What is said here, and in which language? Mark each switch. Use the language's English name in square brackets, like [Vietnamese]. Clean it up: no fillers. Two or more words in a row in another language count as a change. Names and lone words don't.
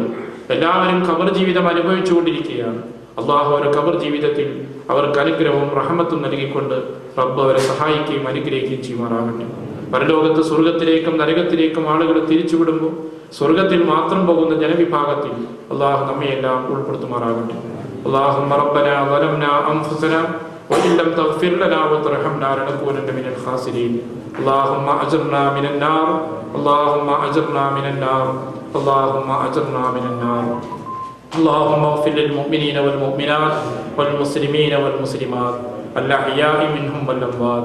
[Malayalam] എല്ലാവരും ഖബർ ജീവിതം അനുഭവിച്ചുകൊണ്ടിരിക്കുകയാണ്. അള്ളാഹു അവരുടെ ഖബർ ജീവിതത്തിൽ അവർക്ക് അനുഗ്രഹവും റഹ്മത്തും നൽകിക്കൊണ്ട് റബ്ബ് അവരെ സഹായിക്കുകയും അനുഗ്രഹിക്കുകയും ചെയ്യുമാറാകട്ടെ. പരലോകത്ത് സ്വർഗത്തിലേക്കും നരകത്തിലേക്കും ആളുകൾ തിരിച്ചുവിടുമ്പോൾ സ്വർഗത്തിൽ മാത്രം പോകുന്ന ജനവിഭാഗത്തിൽ അള്ളാഹു നമ്മയെല്ലാം ഉൾപ്പെടുത്തുമാറാകട്ടെ. [Arabic] اللهم ربنا ظلمنا أنفسنا وإن لم تغفر لنا وترحمنا لنكونن من الخاسرين. اللهم أجرنا من النار، اللهم أجرنا من النار، اللهم أجرنا من النار. اللهم اغفر للمؤمنين والمؤمنات والمسلمين والمسلمات الأحياء منهم والأموات.